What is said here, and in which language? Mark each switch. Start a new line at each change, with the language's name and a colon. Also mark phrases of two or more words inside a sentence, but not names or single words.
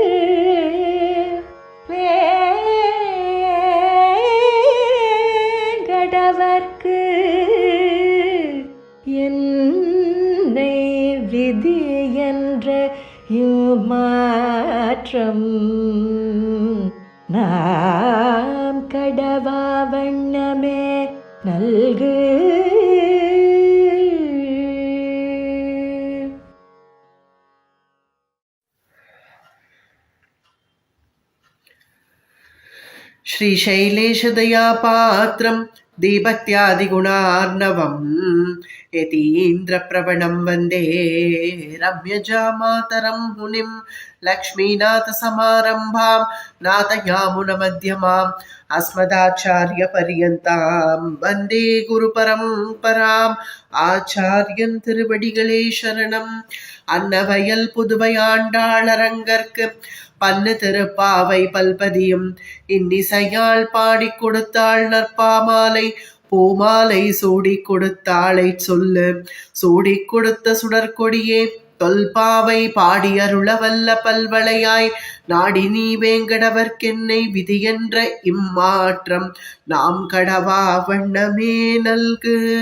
Tamil: வேங்கடவர்க்கு என்னை விதி என்ற மாற்றம் நாம் கடவா வண்ணமே நல்கு.
Sanskrit: श्रीशैलेशदयापात्रं दीभक्त्यादिगुणार्णवं यतीन्द्रप्रवणं वन्दे रम्यजामातरं मुनिं लक्ष्मीनाथसमारम्भां नाथयामुनमध्यमाम् अस्मदाचार्यपर्यन्तां वन्दे गुरुपरम्पराम्.
Tamil: ஆச்சாரியன் திருவடிகளே சரணம். அன்னவயல் புதுவையாண்டாள் அரங்கற்கு பன்னு திருப்பாவை பல்பதியும் இன்னிசையால் பாடிக் கொடுத்தாள் நற்பாமாலை பூமாலை சூடிக் கொடுத்தாளை சொல்லு சூடிக் கொடுத்த சுடற்கொடியே தொல்பாவை பாடி அருளவல்ல பல்வளையாய் நாடி நீ வேங்கடவர்க்கென்னை விதியென்ற இம்மாற்றம் நாம் கடவா வண்ணமே நல்கு.